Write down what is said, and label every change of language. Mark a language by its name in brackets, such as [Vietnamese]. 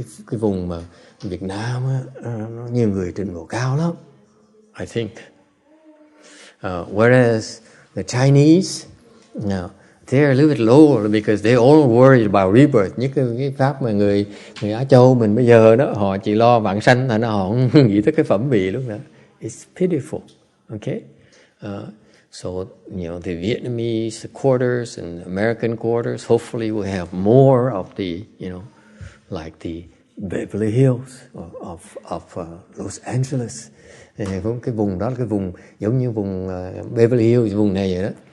[Vietnamese] Cái vùng mà Việt Nam nó nhiều người trình độ cao lắm, [English] I think. Whereas The Chinese, they're a little bit lower because they all worried about rebirth. [Vietnamese] Nhất cái pháp mà người Á Châu mình bây giờ đó, họ chỉ lo vãng sanh, thành ra họ không nghĩ tới cái phẩm vị lúc đó. [English] It's pitiful, okay? So, the Vietnamese quarters and American quarters, hopefully we'll have more of the, like the Beverly Hills of Los Angeles. [Vietnamese] Cái vùng đó là cái vùng giống như vùng Beverly Hills, vùng này vậy đó.